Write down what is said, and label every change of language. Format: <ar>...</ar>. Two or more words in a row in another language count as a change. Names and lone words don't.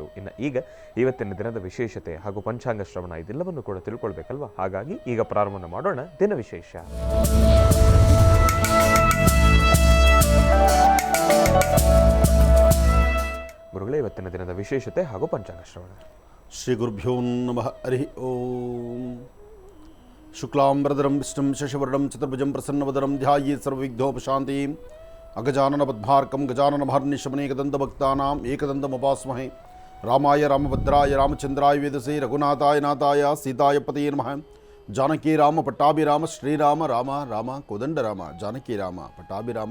<kn>ಇನ್ನು ಈಗ ಇವತ್ತಿನ ದಿನದ ವಿಶೇಷತೆ ಹಾಗೂ ಪಂಚಾಂಗ ಶ್ರವಣ ಇದೆಲ್ಲವನ್ನು ಕೂಡ ತಿಳ್ಕೊಳ್ಬೇಕಲ್ವಾ? ಹಾಗಾಗಿ ಈಗ ಪ್ರಾರಂಭ ಮಾಡೋಣ ದಿನ ವಿಶೇಷ. ಗುರುಗಳೇ, ಇವತ್ತಿನ ದಿನದ ವಿಶೇಷತೆ ಹಾಗೂ ಪಂಚಾಂಗ ಶ್ರವಣ.</kn> <sa>ಶ್ರೀ ಗುರುಭ್ಯೋ ನಮಃ. ಹರಿ ಓಂ. ಶುಕ್ಲಾಂಬರಧರಂ ವಿಷ್ಣುಂ ಶಶಿವರ್ಣಂ ಚತುರ್ಭುಜಂ ಪ್ರಸನ್ನವದನಂ ಧ್ಯಾಯೇತ್ ಸರ್ವವಿಘ್ನೋಪಶಾಂತಿಂ. ಅಗಜಾನನ ಪದ್ಮಾರ್ಕಂ ಗಜಾನನ ಮಹರ್ನಿಶಮನೇಕದಂತಭಕ್ತಾನಾಂ ಏಕದಂತಮುಪಾಸ್ಮಹೇ. ರಾಮಾಯ ರಾಮಭದ್ರಾಯ ರಾಮಚಂದ್ರಾಯ ವೇದಸೇ ರಘುನಾಥಾಯ ನಾಥಾಯ ಸೀತಾಯ ಪತಯೇ ನಮಃ. ಜಾನಕಿ ರಾಮ ಪಟ್ಟಾಭಿರಾಮ ಶ್ರೀರಾಮ ರಾಮ ರಾಮ ಕೋದಂಡ ರಾಮ ಜಾನಕಿ ರಾಮ ಪಟ್ಟಾಭಿರಾಮ.</sa>